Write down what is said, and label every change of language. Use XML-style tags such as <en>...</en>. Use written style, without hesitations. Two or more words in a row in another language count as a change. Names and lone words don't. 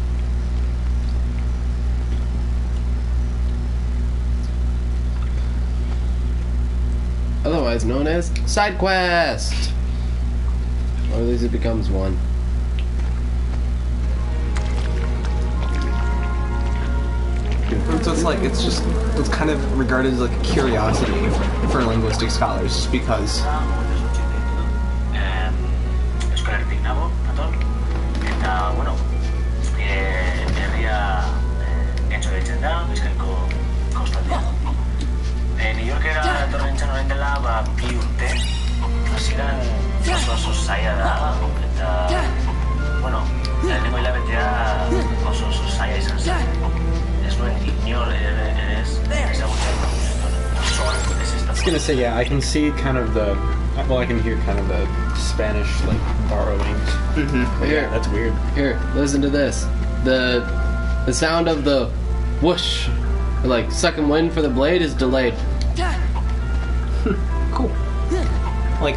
<en>Otherwise known as side quest. Or at least it becomes one. So it's like it's kind of regarded as like a curiosity for linguistic scholars, just because.</en> <eu>Euskal Herritik nago, nator, eta, bueno, herria entzo deitzen da, Bizkaiko kostaldean. New Yorkera etorri nintzen orain dela, bi urte, hasieran oso zaila da, eta, bueno, lehenengo hilabetea oso zaila izan zen. Ez nuen inor ere ez ezagutzen osoan ez ez</eu> <en>I was gonna say, yeah, I can see kind of the, well, I can hear kind of the Spanish, like, borrowings. Mm-hmm. Yeah, that's weird. Here, listen to this. The sound of the whoosh, like sucking wind for the blade, is delayed. Cool. Like</en>